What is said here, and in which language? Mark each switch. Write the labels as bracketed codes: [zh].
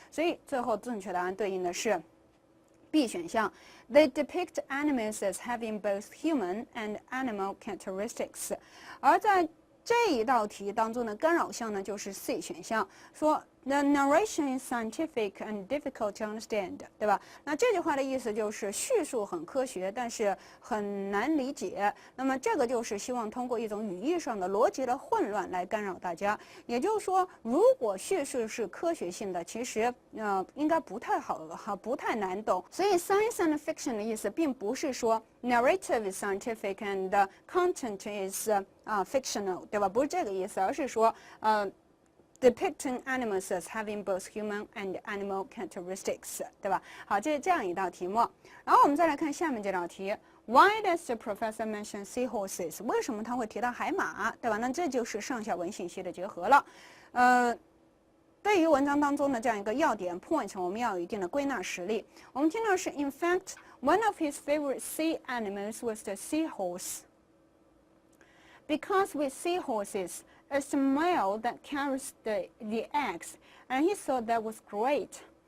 [zh] 所以最后正确答案对应的是 B 选项 [en] They depict animals as having both human and animal characteristics. [zh] 而在这一道题当中的干扰项呢，就是 C 选项，说 [en] The narration is scientific and difficult to understand， [zh] 对吧？那这句话的意思就是叙述很科学，但是很难理解。那么这个就是希望通过一种语义上的逻辑的混乱来干扰大家。也就是说，如果叙述是科学性的，其实应该不太不太难懂。所以 [en] science and fiction [zh] 的意思并不是说 [en] narrative is scientific and content is fictional， [zh] 对吧？不是这个意思，而是说 [en] depicting animals as having both human and animal characteristics， [zh] 对吧？好，这是这样一道题目。然后我们再来看下面这道题 [en] Why does the professor mention seahorses？ [zh] 为什么他会提到海马，对吧？那这就是上下文信息的结合了。对于文章当中的这样一个要点 point， 我们要有一定的归纳实力。我们听到是 [en] In fact, one of his favorite sea animals was the seahorse. Because with seahorses, it's the male that carries the eggs, and he thought that was great.